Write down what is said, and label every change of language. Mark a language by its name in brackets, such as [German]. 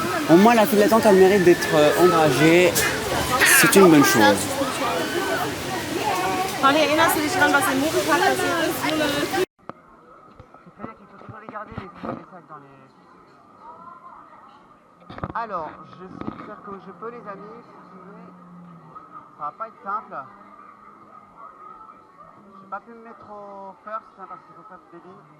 [French] Au moins la file d'attente, elle mérite d'être ombragée. C'est une bonne chose. [German] Conny, erinnerst du dich daran, was im Moviepark passiert ist? [French] C'est-à-dire qu'il faut toujours les garder, les sacs dans les... Alors, je sais faire comme je peux, les amis, si vous voulez. Ça va pas être simple. J'ai pas pu me mettre au first, hein, parce qu'il faut faire du baby.